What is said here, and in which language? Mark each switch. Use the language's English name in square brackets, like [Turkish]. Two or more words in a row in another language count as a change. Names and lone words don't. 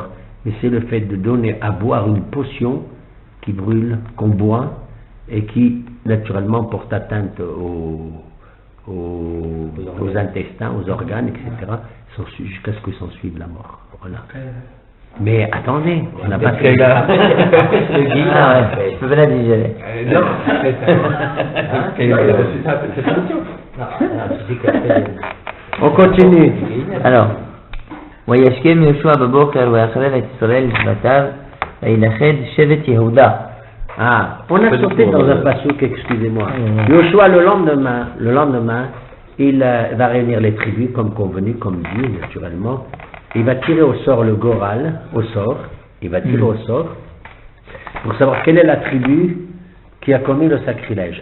[French] Mais c'est le fait de donner à boire une potion qui brûle, qu'on boit, et qui, naturellement, porte atteinte aux intestins, aux organes, etc., jusqu'à ce que s'en suive la mort. Voilà. Mais attendez, on n'a pas fait là. Je peux pas la digérer. Non, On continue. Alors, [Hebrew] וישכם יהושע בבוקר ויחרב את ישראל לשבטיו וילכד שבט יהודה. [French] On a sauté dans un passouk, excusez-moi. Yoshua, le lendemain, il va réunir les tribus comme convenu, comme dit, naturellement. Il va tirer au sort le Goral, il va tirer au sort, pour savoir quelle est la tribu qui a commis le sacrilège.